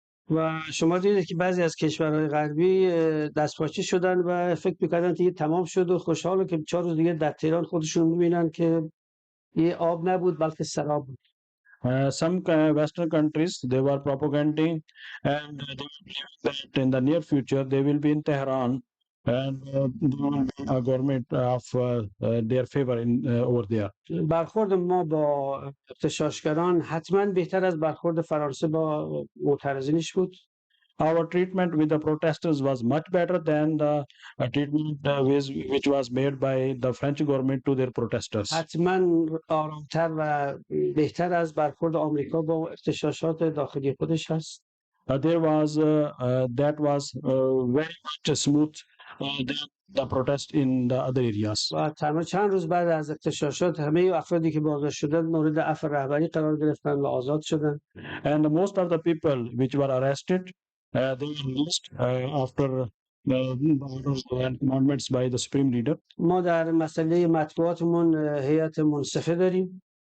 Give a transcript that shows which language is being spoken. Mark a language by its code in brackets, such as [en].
[fa] و شما دیدید که بعضی از کشورهای غربی دستپاچه شدن و فکر می‌کردن دیگه تمام شد و خوشحاله که 4 روز دیگه در تهران خودشون می‌بینن که یه آب نبود بلکه سراب بود. [en] Some Western countries they were propagating and they believe that in the near future they will be in Tehran and there will be a government of their favor in over there. [fa] برخورد ما با اغتشاشگران حتما بهتر از برخورد فرانسه با معترضینش بود. [en] Our treatment with the protesters was much better than the treatment which was made by the French government to their protesters. [fa] حتما آرامتر و بهتر از برخورد آمریکا با اغتشاشات داخلی خودش هست. [en] There was that was very much smooth than the protest in the other areas. [fa] و تنها چند روز بعد از اغتشاشات همه افرادی که بازداشت شدند مورد عفو رهبری قرار گرفتن و آزاد شدند. [en] And most of the people which were arrested they were released after the orders and commandments by the supreme leader. [fa] ما در مسئله مطبوعاتمون هیئت منصفه داریم.